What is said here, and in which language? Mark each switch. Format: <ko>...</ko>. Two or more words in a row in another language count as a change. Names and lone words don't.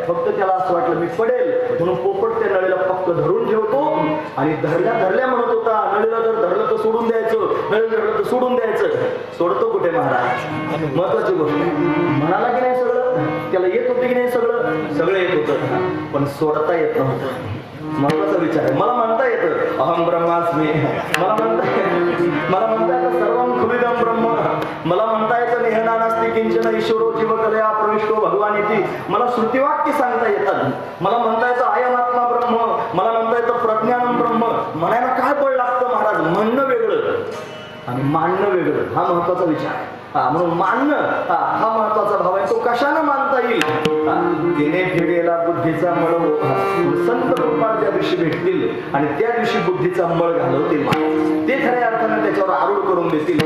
<mr>फक्त त्याला असं वाटलं मी पडेल, म्हणून पोपट त्या नळीला फक्त धरून ठेवतो, आणि धरल्या म्हणत होता, नळीला जर धरलं तर सोडून द्यायचं, नळीला धरलं तर सोडून द्यायचं. सोडतो कुठे महाराज? महत्वाची गोष्ट. म्हणाला की नाही सगळं? त्याला येत होते की नाही सगळं येत होतं, पण सोडता येत नव्हतं. महत्वाचा विचार आहे. मला म्हणता येतं</mr> <sa>अहम ब्रह्मास्मी,</sa> <mr>मला म्हणता येतं</mr> <sa>सर्वं खुलिदं ब्रह्म,</sa> <mr>मला म्हणता येतं</mr> <sa>नेहना नास्ति किंचन ईश्वरो जीवकलया प्रविष्टो भगवानिती,</sa> <mr>मला श्रुतिवाक्य सांगता येतात. मला म्हणता येतं</mr> <sa>अयम आत्मा ब्रह्म,</sa> <mr>मला म्हणता येतं</mr> <sa>प्रज्ञानम ब्रह्म.</sa> <mr>म्हणायला काय बळ लागतं महाराज? म्हणणं वेगळं आणि मानणं वेगळं, हा महत्वाचा विचार आहे. म्हणून मानणं हा महत्वाचा भाव आहे. तो कशानं मानता येईल? तिने फिरेला बुद्धीचा मळ, संत कृपा ज्या दिवशी भेटतील आणि त्या दिवशी बुद्धीचा मळ घालवतील, ते खऱ्या अर्थानं त्याच्यावर आरूढ करून देतील.</mr>